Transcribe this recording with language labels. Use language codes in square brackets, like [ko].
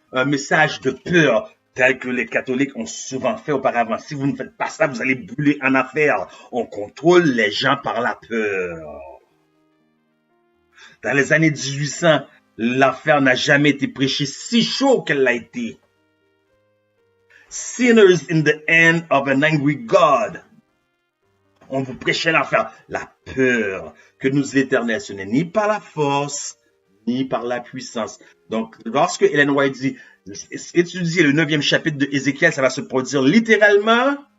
[fr] Un message de peur tel que les catholiques ont souvent fait auparavant. Si vous ne faites pas ça, vous allez brûler en affaires. On contrôle les gens par la peur. Dans les années 1800, l'enfer n'a jamais été prêché si chaud qu'elle l'a été. [en] Sinners in the hand of an angry God. [fr] On vous prêchait l'enfer. La peur que nous l'Éternel, ce n'est ni par la force, ni par la puissance. Donc, lorsque Ellen White dit, étudier le 9e chapitre de Ézéchiel, ça va se produire littéralement.